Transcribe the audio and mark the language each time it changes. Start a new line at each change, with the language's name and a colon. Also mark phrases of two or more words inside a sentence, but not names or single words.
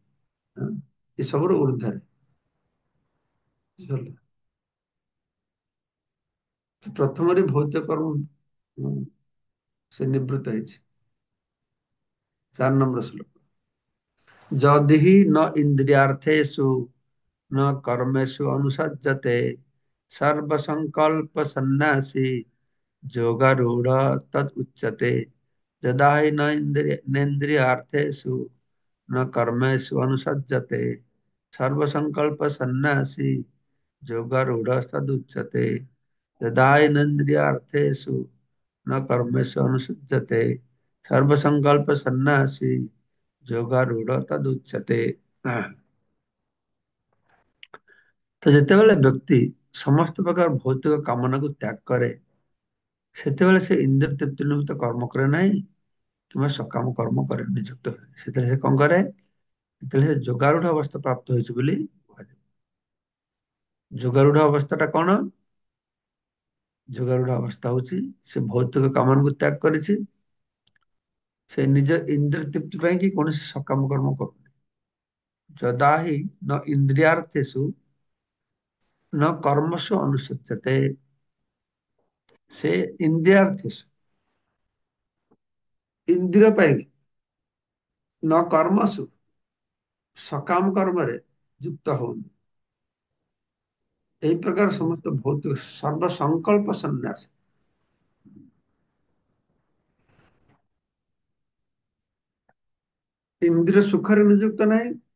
Odia: ହଁ? ଏସବୁର ଉର୍ଦ୍ଧ୍ୱରେ ବୁଝିପାରିଲେ? ପ୍ରଥମରେ ଭୌତିକ କର୍ମ ସେ ନିବୃତ୍ତ ହେଇଛି। 4 ନମ୍ବର ଶ୍ଲୋକ,
Sanskrit: ଯଦିହି ନ ଇନ୍ଦ୍ରିୟାର୍ଥେଷୁ न कर्मेषु अनुसज्जते सर्वसंकल्प सन्यासी योगारूढ़ तद उच्यते। यदा हि न नेन्द्रियार्थेषु न कर्मेषु अनुसज्जते सर्वसंकल्प सन्यासी योगारूढ़ तद उच्यते। यदा हि नेन्द्रियार्थेषु न कर्मेषु अनुसज्जते सर्वसंकल्प सन्यासी योगारूढ़ तद उच्यते।
Odia: ତ ଯେତେବେଳେ ବ୍ୟକ୍ତି ସମସ୍ତ ପ୍ରକାର ଭୌତିକ କାମନାକୁ ତ୍ୟାଗ କରେ, ସେତେବେଳେ ସେ ଇନ୍ଦ୍ରିୟ ତୃପ୍ତି ନିମିତ୍ତ କର୍ମ କରେ ନାହିଁ କିମ୍ବା ସକାମ କର୍ମ କରେ, ନିଯୁକ୍ତ ହୁଏ। ସେତେବେଳେ ସେ କଣ କରେ? ସେତେବେଳେ ସେ ଯୋଗାରୂଢ ଅବସ୍ଥା ପ୍ରାପ୍ତ ହୋଇଛି ବୋଲି କୁହାଯାଏ। ଯୋଗାରୂଢ ଅବସ୍ଥା ଟା କଣ? ଯୋଗାରୂଢ ଅବସ୍ଥା ହଉଛି ସେ ଭୌତିକ କାମନାକୁ ତ୍ୟାଗ କରିଛି, ସେ ନିଜ ଇନ୍ଦ୍ରିୟ ତୃପ୍ତି ପାଇଁ କି କୌଣସି ସକାମ କର୍ମ କରୁନି।
Sanskrit: ଯଦା ହି ନ ଇନ୍ଦ୍ରିୟାର୍ଥେଷୁ न कर्मसु अनुसज्जते,
Odia: ସେ ଇନ୍ଦ୍ରିୟାର୍ଥେଷୁ ଇନ୍ଦ୍ରିୟ ପାଇଁ
Sanskrit: ନ କର୍ମସୁ
Odia: ସକାମ କର୍ମରେ ଯୁକ୍ତ ହଉନି। ଏହି ପ୍ରକାର ସମସ୍ତ ଭୌତିକ ସର୍ବ ସଂକଳ୍ପ ସନ୍ନ୍ୟାସ, ଇନ୍ଦ୍ରିୟ ସୁଖରେ ନିଯୁକ୍ତ ନାହିଁ,